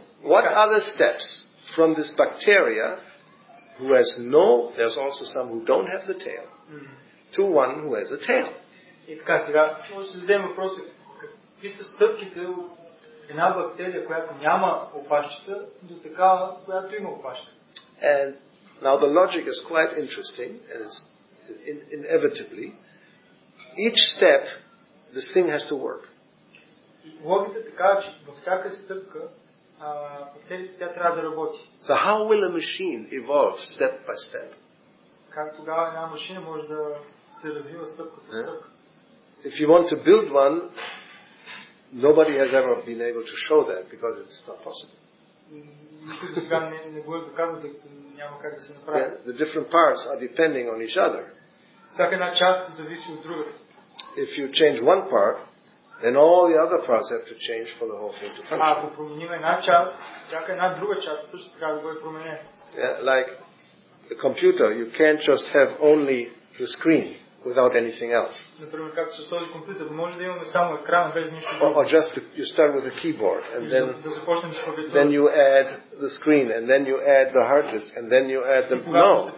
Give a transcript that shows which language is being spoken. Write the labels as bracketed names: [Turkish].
[English] What are the steps from this bacteria who has there's also some who don't have the tail, to one who has a tail? [Bulgarian] И така, сега може да се зададем въпроса, какви са стъпките от една бактерия, която няма опашчица, до такава, която има опашка. [English] And now the logic is quite interesting, and it's inevitably, each step, this thing has to work. [Bulgarian] Логиката е така, че във всяка стъпка бактерията тя трябва да работи. [English] So how will a machine evolve step by step? [Bulgarian] Как тогава една машина може да се развива стъпка по стъпка? [English] If you want to build one, nobody has ever been able to show that because it's not possible. [Bulgarian] Никой до сега не го е доказал, тъй като няма как да се направи. [English] The different parts are depending on each other. [Bulgarian] Всяка една част зависи от другата. [English] If you change one part, then all the other parts have to change for the whole thing to function. [Bulgarian] Ако променим една част, всяка една друга част също трябва да бъде променена. [English] Yeah, like the computer, you can't just have only the screen without anything else. [Bulgarian] Например, както с този компютър, може да имаме само екран без нищо друго. [English] Or just you start with a keyboard and then you add the screen and then you add the hard disk and then you add the no.